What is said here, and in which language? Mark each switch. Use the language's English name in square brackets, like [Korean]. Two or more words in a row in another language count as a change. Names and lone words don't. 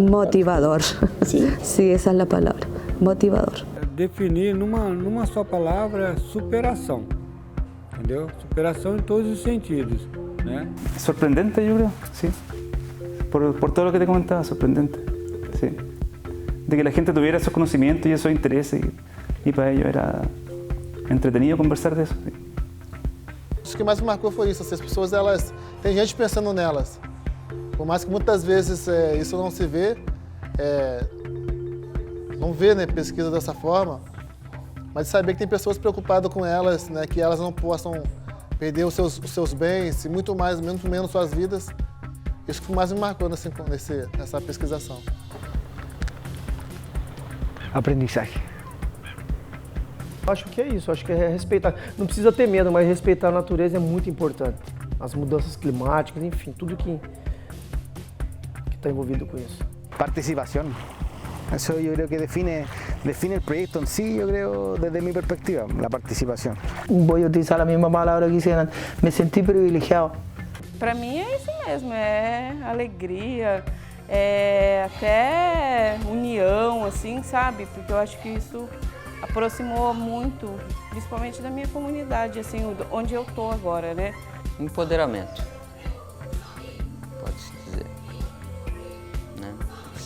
[Spanish] Motivador. ¿Sí? Sí, esa es la palabra, motivador. [Portuguese] Definir numa só palavra, superação, entendeu? Superação em todos os sentidos, né? [Spanish] Sorprendente, yo creo, sí. Por todo lo que te comentaba, sorprendente, sí. De que la gente tuviera esos conocimientos y esos intereses y para ellos era entretenido conversar de eso. Sí. [Portuguese] Acho que mais me marcou foi isso, as pessoas, tem gente pensando nelas. Por mais que muitas vezes isso não se vê, não vê, né, pesquisa dessa forma, mas de saber que tem pessoas preocupadas com elas, né, que elas não possam perder os seus bens e muito menos suas vidas. Isso que mais me marcou nessa pesquisação. Aprendizagem. Acho que é isso, acho que é respeitar. Não precisa ter medo, mas respeitar a natureza é muito importante. As mudanças climáticas, enfim, tudo que está envolvido com isso. [Spanish] Participación. Eso yo creo que define el proyecto en sí, yo creo, desde mi perspectiva, la participación. Voy a utilizar la misma palabra que hice antes. Me sentí privilegiado. [Portuguese] Para mim é isso mesmo, é alegria, é até união, assim, sabe? Porque eu acho que isso aproximou muito, principalmente da minha comunidade, assim, onde eu tô agora, né? Empoderamento, pode-se dizer, né?